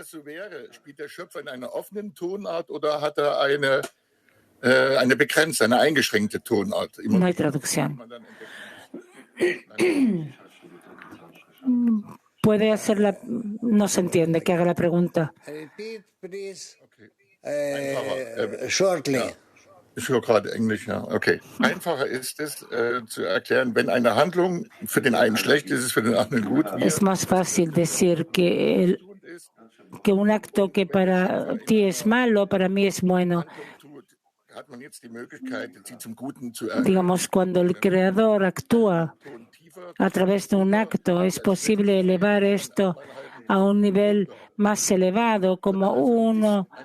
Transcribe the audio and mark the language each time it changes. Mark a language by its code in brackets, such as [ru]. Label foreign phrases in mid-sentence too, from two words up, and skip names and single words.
[es] No hay traducción. Puede hacerla, no se entiende, que haga la pregunta. [en] Shortly. [de] Ich höre gerade Englisch, ja. Okay. Einfacher ist es zu erklären, wenn eine Handlung für den einen schlecht ist, ist es für den anderen gut. [es] Es más fácil decir que un acto que para ti es malo, para mí es bueno. Digamos, cuando el Creador actúa a través de un acto, es posible elevar esto a un nivel más elevado, como uno.